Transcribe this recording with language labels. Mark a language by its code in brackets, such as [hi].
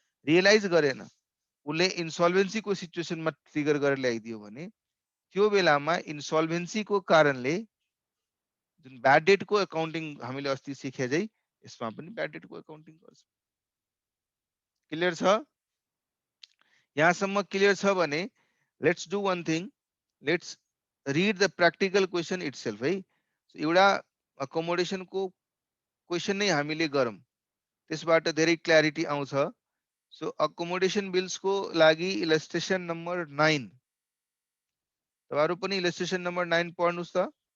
[ne] Realise गरेन उसले इन्सल्भेन्सीको सिचुएसनमा trigger गरेर ल्याइदियो भने त्यो बेलामा इन्सल्भेन्सीको कारणले जुन ब्याड डेटको एकाउन्टिङ हामीले अस्ति सिके चाहिँ यसमा पनि ब्याड डेटको एकाउन्टिङ गर्छ। क्लियर छ? यहाँसम्म क्लियर छ भने [en] Let's do one thing, let's read the practical question itself है। [ne] एउटा अकोमोडेसनको क्वेसन नै हामीले गरौँ, त्यसबाट धेरै क्ल्यारिटी आउँछ। सो अकोमोडेसन बिल्सको लागि इलस्ट्रेसन नम्बर 9 तपाईहरु पनि इलस्ट्रेसन नम्बर 9 पढ्नुस् त।